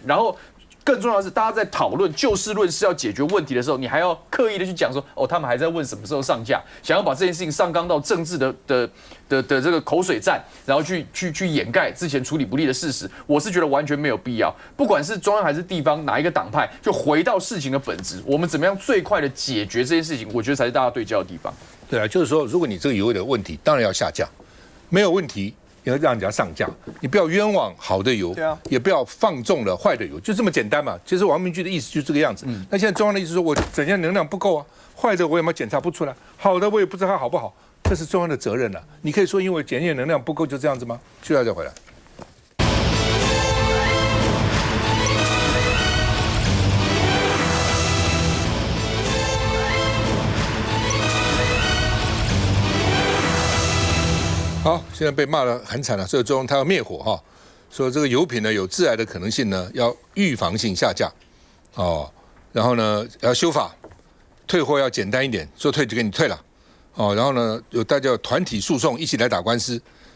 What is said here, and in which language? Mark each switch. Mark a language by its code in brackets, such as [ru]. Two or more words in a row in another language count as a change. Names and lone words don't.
[zh] 然後更重要的是，大家在討論就事論事要解決問題的時候，你還要刻意的去講說，哦，他們還在問什麼時候上架，想要把這件事情上綱到政治的這個口水戰，然後去掩蓋之前處理不力的事實，我是覺得完全沒有必要。不管是中央還是地方哪一個黨派，就回到事情的本質，我們怎麼樣最快的解決這件事情，我覺得才是大家對焦的地方。對啊，就是說，如果你這個油有問題，當然要下架，沒有問題。要讓人家上架，你不要冤枉好的油，也不要放縱了壞的油，就這麼簡單嘛。其實王明俊的意思就是這個樣子。那現在中央的意思說，我整天能量不夠啊，壞的我有沒有檢查不出來，好的我也不知道它好不好，這是中央的責任了。你可以說因為檢驗能量不夠就這樣子嗎？需要再回來。好，現在被罵得很慘了，所以中央他要滅火哈，說這個油品呢有致癌的可能性呢，要預防性下架，哦，然後呢要修法，退貨要簡單一點，說退就給你退了，哦，然後呢大家有團體訴訟一起來打官司，